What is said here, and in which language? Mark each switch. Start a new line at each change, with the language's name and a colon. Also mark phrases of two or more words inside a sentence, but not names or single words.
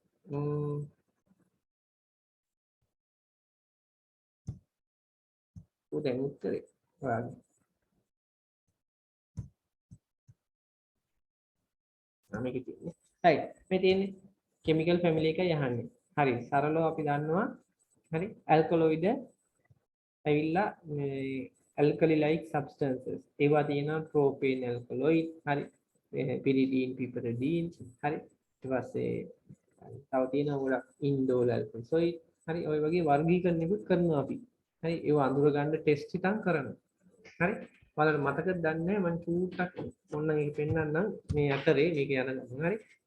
Sinhala: දැන් උත්තරේ ඔයාගේ. මේකේ තියෙන්නේ. right. මේ තියෙන්නේ
English: chemical family
Sinhala: එකයි අහන්නේ. හරි. සරලව අපි දන්නවා. හරි.
English: alkaloid
Sinhala: ඇවිල්ලා මේ
English: alkali like substances.
Sinhala: ඒවා තියෙනවා
English: propane alkaloid. හරි. pyridine piperidine.
Sinhala: හරි. ඊට පස්සේ තව තියෙනවා ගොඩක්
English: indole alkaloid.
Sinhala: හරි ඔය වගේ වර්ගීකරණයකුත් කරනවා අපි. හරි ඒව අඳුර ගන්න ටෙස්ට් එකක් කරනවා. හරි ඔයාලට මතකද දන්නේ මම චූට්ටක් ඔන්න මේක පෙන්නන්නම් මේ අතරේ මේක යන ගමන් හරි.